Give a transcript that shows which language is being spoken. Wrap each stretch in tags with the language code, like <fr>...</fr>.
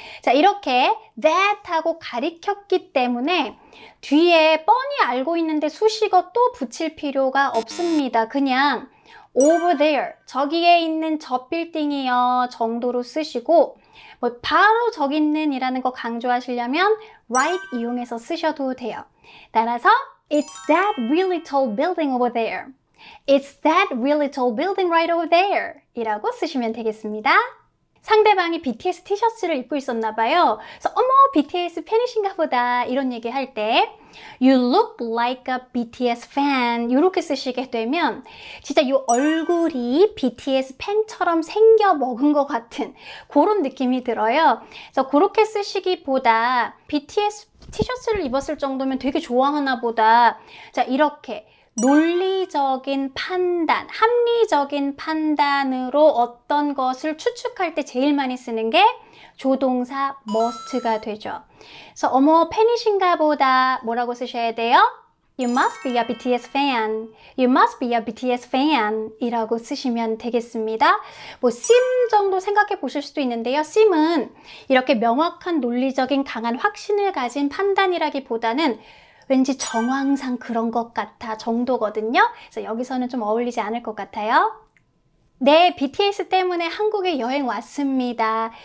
<ko>자, 이렇게 that 하고 가리켰기 때문에 뒤에 뻔히 알고 있는데 수식어 또 붙일 필요가 없습니다. 그냥</ko> <en>over there,</en> <ko>저기에 있는 저 빌딩이요 정도로 쓰시고 바로 저기 있는 이라는 거 강조하시려면 right 이용해서 쓰셔도 돼요.</ko> <en>따라서 it's that really tall building over there. It's that really tall building right over there</en> <ko>이라고 쓰시면 되겠습니다. 상대방이 BTS 티셔츠를 입고 있었나 봐요. 그래서 어머 BTS 팬이신가 보다 이런 얘기 할 때</ko> <en>You look like a BTS fan</en> <ko>이렇게 쓰시게 되면 진짜 이 얼굴이 BTS 팬처럼 생겨 먹은 것 같은 그런 느낌이 들어요. 그래서 그렇게 쓰시기보다 BTS 티셔츠를 입었을 정도면 되게 좋아하나 보다. 자, 이렇게 논리적인 판단, 합리적인 판단으로 어떤 것을 추측할 때 제일 많이 쓰는 게 조동사 must가 되죠. 그래서 어머 팬이신가 보다 뭐라고 쓰셔야 돼요?</ko> <en>You must be a BTS fan. You must be a BTS fan</en> <ko>이라고 쓰시면 되겠습니다. sim 정도 생각해 보실 수도 있는데요. sim은 이렇게 명확한 논리적인 강한 확신을 가진 판단이라기보다는 왠지 정황상 그런 것 같아 정도거든요. 그래서 여기서는 좀 어울리지 않을 것 같아요. 네, BTS 때문에 한국에 여행 왔습니다.</ko>